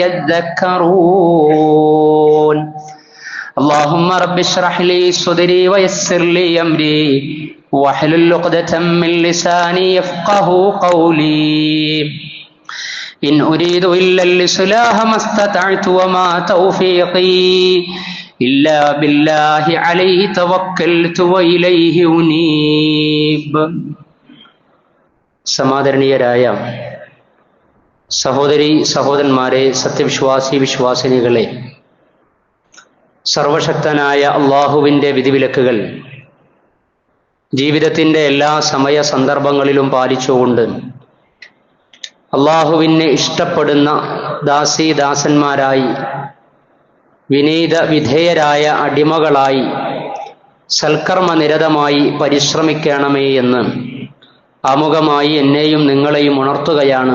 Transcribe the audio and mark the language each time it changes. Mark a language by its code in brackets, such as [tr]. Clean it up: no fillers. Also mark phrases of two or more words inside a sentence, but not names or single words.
[ar] يذكرون اللهم رب اشرح لي صدري ويسر لي أمري واحلل عقدة من لساني يفقه قولي إن أريد إلا الإصلاح ما استطعت وما توفيقي إلا بالله عليه توكلت وإليه أنيب [ml] സമാദരണീയരായ സഹോദരി സഹോദരന്മാരെ, സത്യവിശ്വാസി വിശ്വാസിനികളെ, സർവശക്തനായ അള്ളാഹുവിൻ്റെ വിധിവിലക്കുകൾ ജീവിതത്തിൻ്റെ എല്ലാ സമയ സന്ദർഭങ്ങളിലും പാലിച്ചുകൊണ്ട് അള്ളാഹുവിനെ ഇഷ്ടപ്പെടുന്ന ദാസീദാസന്മാരായി, വിനീത വിധേയരായ അടിമകളായി, സൽക്കർമ്മനിരതമായി പരിശ്രമിക്കണമേ എന്ന് ആമുഖമായി എന്നെയും നിങ്ങളെയും ഉണർത്തുകയാണ്.